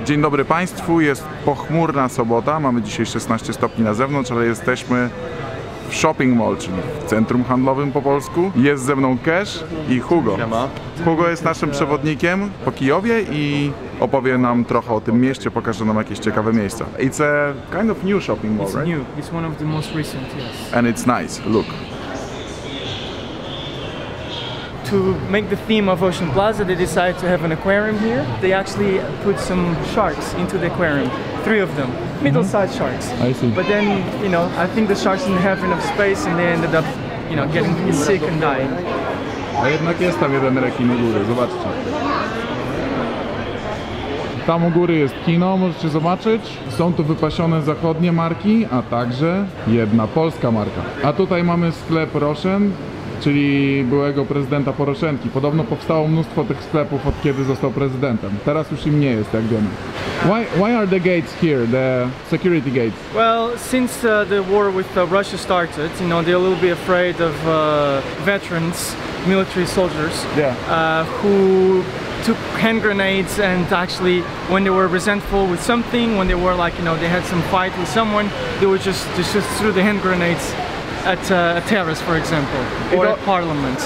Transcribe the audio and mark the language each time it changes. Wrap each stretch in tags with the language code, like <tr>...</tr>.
<pl>Dzień dobry Państwu, jest pochmurna sobota, mamy dzisiaj 16 stopni na zewnątrz, ale jesteśmy w shopping mall, czyli w centrum handlowym po polsku. Jest ze mną Cash i Hugo. Hugo jest naszym przewodnikiem po Kijowie i opowie nam trochę o tym mieście, pokaże nam jakieś ciekawe miejsca.</pl> <en>It's a kind of new shopping mall, right? It's new. It's one of the most recent, yes. And it's nice. Look. To make the theme of Ocean Plaza, they decided to have an aquarium here. They actually put some sharks into the aquarium. 3 of them. Middle-sized sharks. I see. But then, you know, I think the sharks didn't have enough space and they ended up, you know, getting sick and dying.</en> <pl>A jednak jest tam jeden rekin u góry, zobaczcie. Tam u góry jest kino, możecie zobaczyć. Są tu wypasione zachodnie marki, a także jedna polska marka. A tutaj mamy sklep Roshen, czyli byłego prezydenta Poroszenki. Podobno powstało mnóstwo tych sklepów od kiedy został prezydentem. Teraz już im nie jest, jak wiemy.</pl> <en>Why are the gates here, the security gates? Well, since the war with Russia started, you know, they're a little bit afraid of veterans, military soldiers, who took hand grenades and actually, when they were resentful with something, when they were like, you know, they had some fight with someone, they would just threw the hand grenades at a terrace, for example, or at parliament.</en>